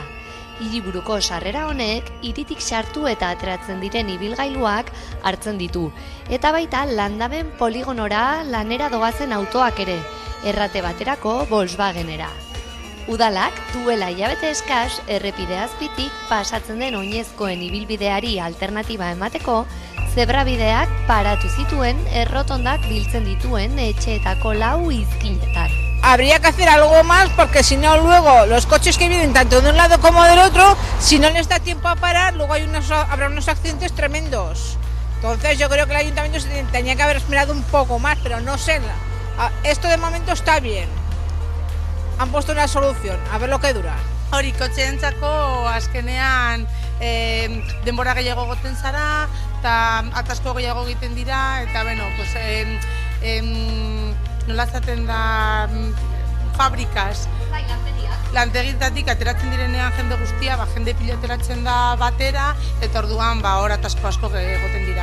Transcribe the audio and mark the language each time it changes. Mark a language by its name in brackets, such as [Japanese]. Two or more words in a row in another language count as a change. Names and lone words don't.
[Basque] Hiriburuko sarrera honek hiritik sartu eta ateratzen diren ibilgailuak hartzen ditu, eta baita landaben poligonora lanera doazen autoak ere, errate baterako Volkswagenera. Udalak duela hilabete eskas errepide azpitik pasatzen den oinezkoen ibilbideari alternatiba emateko, zebrabideak paratu zituen errotondak biltzen dituen etxeetako 4 izkinetan. [Spanish] Habría que hacer algo más porque si no luego los coches que vienen tanto de un lado como del otro, si no les da tiempo a parar, luego habrá unos accidentes tremendos. Entonces yo creo que el ayuntamiento se tenía que haber esperado un poco más, pero no sé, esto de momento está bien. Han puesto una solución, a ver lo que dura. [Basque] Hori kotxeentzako azkenean denbora gehiago goten zara, eta atasko gehiago egiten dira, eta bueno, pues, nola zaten da fabrikaz. Lantegitatik ateratzen direnean jende guztia, jende pilo ateratzen da batera, eta orduan hor asko egoten dira.